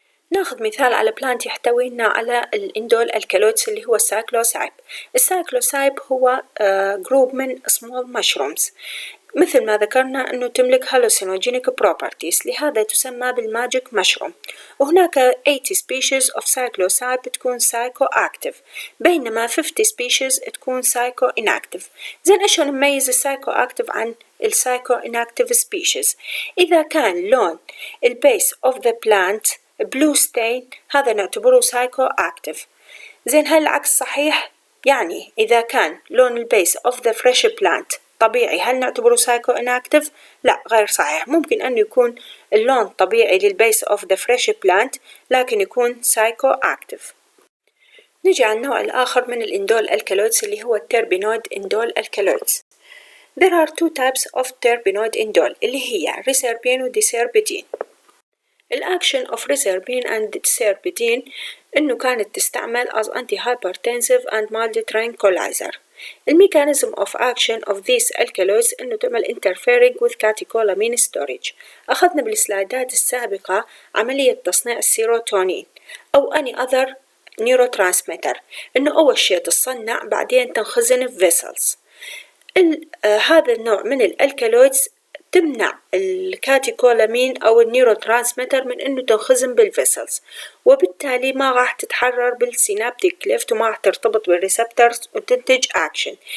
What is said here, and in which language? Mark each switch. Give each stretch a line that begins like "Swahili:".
Arabic: ناخذ مثال على بلانت يحتوي لنا على الاندول الكالويدز اللي هو السايكلوسايب. السايكلوسايب هو جروب من
English: small mushrooms،
Arabic: مثل ما ذكرنا أنه تملك
English: hallucinogenic properties،
Arabic: لهذا تسمى بالماجيك مشروم. وهناك 80
English: species of psilocybin
Arabic: تكون psychoactive بينما 50 species تكون psychoinactive. زين أشون نميز السايكوactive عن السايكوinactive species؟ إذا كان لون البيس
English: of the plant blue stain
Arabic: هذا نعتبره psychoactive. زين هل العكس صحيح؟ يعني إذا كان لون البيس
English: of the fresh plant
Arabic: طبيعي هل نعتبره سايكو inactive؟ لا، غير صحيح. ممكن أن يكون اللون طبيعي للبيس
English: of the fresh plant
Arabic: لكن يكون سايكو active. نجي على النوع الآخر من الاندول الكالويدز اللي هو التربينويد اندول الكالويدز.
English: There are two types of terpenoid indole
Arabic: اللي هي
English: reserpine و diserpidine.
Arabic: الأكشن
English: of reserpine and diserpidine
Arabic: إنه كانت تستعمل
English: as antihypertensive and mild tranquilizer.
Arabic: الميكانيزم
English: of action of these alkaloids
Arabic: إنه تعمل
English: interfering with catecholamine storage.
Arabic: أخذنا بالسلايدات السابقة عملية تصنيع السيروتونين أو
English: any other neurotransmitter،
Arabic: إنه أول شيء تصنع بعدين تنخزن في vessels. هذا النوع من الالكالويدز تمنع الكاتيكولامين أو النيوروترانسميتر من إنه تنخزن بالفيسلز، وبالتالي ما راح تتحرر بالسينابتيك كليفت وما راح ترتبط بالريسبترز وتنتج أكشن.